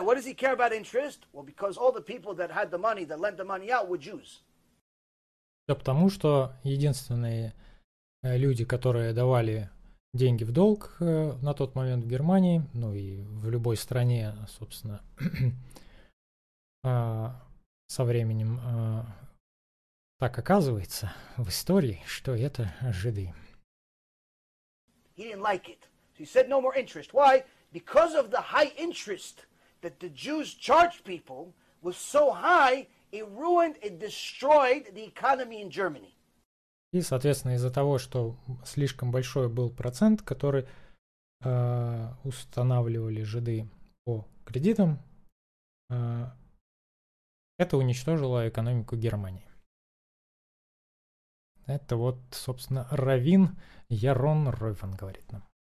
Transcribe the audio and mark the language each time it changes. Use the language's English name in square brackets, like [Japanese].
[English] What does he care about interest? Well, because all the people that had the money, that lent the money out, were Jews. [Russian] Да потому что единственные люди, которые давали деньги в долг на тот момент в Германии, ну и в любой стране, собственно, со временем так оказывается в истории, что это жиды. [English] He didn't like it. He said no more interest. Why? Because of the high interest that the Jews charged people was so high, it ruined, it destroyed the economy in Germany. [Russian] И, соответственно, из-за того, что слишком большой был процент, который устанавливали жиды по кредитам, это уничтожило экономику Германии. Это вот, собственно, раввин Ярон Ройфан говорит нам.